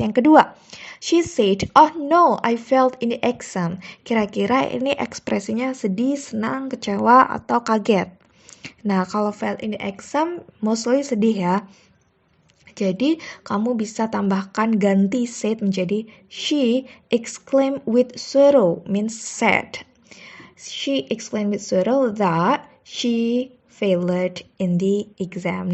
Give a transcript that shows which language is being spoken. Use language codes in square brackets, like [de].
[id] Yang kedua, [en] she said, "Oh no, I failed in the exam." [id] Kira-kira ini ekspresinya sedih, senang, kecewa, atau kaget. Nah, kalau [en] failed in the exam, [id] mostly sedih ya. Jadi, kamu bisa tambahkan ganti said menjadi [en] she exclaimed with sorrow, means sad. She exclaimed with sorrow that she failed in the exam.